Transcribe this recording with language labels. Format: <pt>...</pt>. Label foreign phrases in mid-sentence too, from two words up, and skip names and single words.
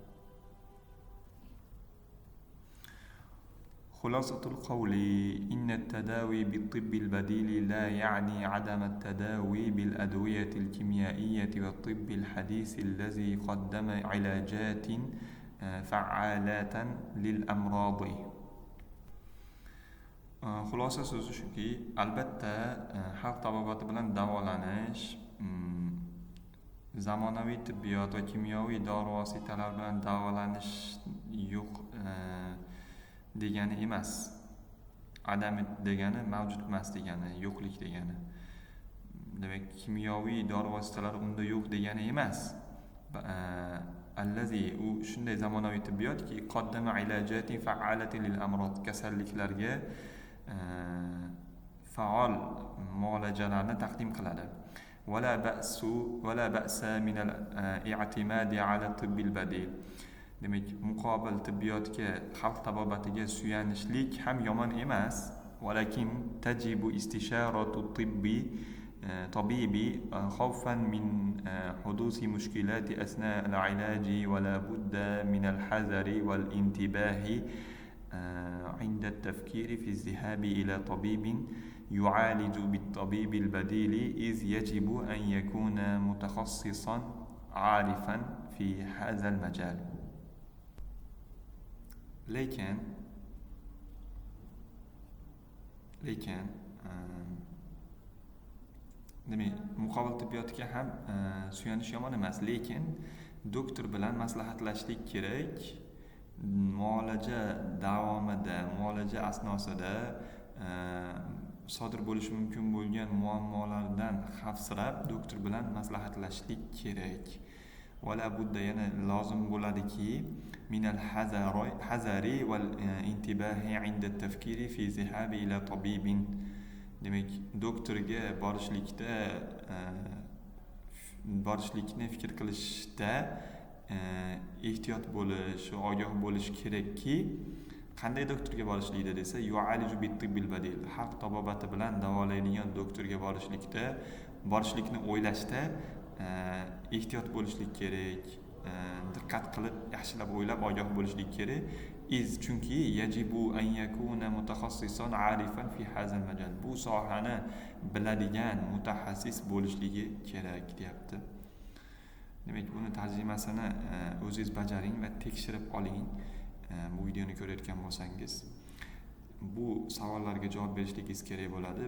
<ar>خلاصة القول إن التداوي بالطب البديل لا يعني عدم التداوي بالأدوية الكيميائية والطب الحديث الذي قدم علاجات فعالات للأمراض.</ar> <uz>Xulosa so'zi shuki, albatta xalq tabobati bilan davolanish zamonaviy tibbiyot va kimyoviy dori vositalar bilan davolanish yo'q degani emas. Adam degani mavjud emas degani, yo'qlik degani. Demak, kimyoviy dori vositalari unda yo'q degani emas. Allazi u shunday zamonaviy tibbiyotki,</uz> <ar>قدم علاجات فعالات للأمراض,</ar> <uz>kasalliklarga faol muolajalarni taqdim qiladi.</uz> <ar>ولا بأس من الاعتماد على الطب البديل.</ar> <uz>Demak, muqobil tibbiyotga, xalq tabobatiga suyanishlik ham yomon emas.</uz> <ar>ولكن تجب استشارة الطبيب خوفا من حدوث مشكلات أثناء العلاج ولا بد من الحذر والانتباه عند التفكير في الذهاب إلى طبيب يعالج بالطبيب البديل إذ يجب أن يكون متخصصا عارفا في هذا المجال.</ar> <uz>lekin demak, muqobil tibbiyotga ham suyanish yomon emas, lekin doktor bilan maslahatlashlik kerak. Muolaja davomida, muolaja asnosida sodir bo'lishi mumkin bo'lgan muammolardan xavfsirab doktor bilan maslahatlashlik kerak.</uz> <ar>ولا بد,</ar> <uz>yana lozim bo'ladiki,</uz> <ar>من الحذر والانتباه عند التفكير في الذهاب إلى طبيب.</ar> <uz>Demak, doktorga borishlikni fikr qilishda ehtiyot bo'lish, ogoh bo'lish kerakki, qanday doktorga borishlikda desa,</uz> <ar>يعالج بالطب البديل,</ar> <uz>xalq tabobati bilan davolaydigan doktorga borishlikni o'ylashda ehtiyot bo'lishlik kerak, diqqat qilib, yaxshilab o'ylab, ogoh bo'lishlik kerak.</uz> <ar>Chunki يجب أن يكون متخصصا عارفا في هذا المجال.</ar> <uz>Bu sohani biladigan mutaxassis bo'lishligi kerak deyapti. Demak, buni tarjimasini o'zingiz bajaring va tekshirib oling. Bu videoni ko'rayotgan bo'lsangiz, bu savollarga javob berishligingiz kerak bo'ladi.</uz>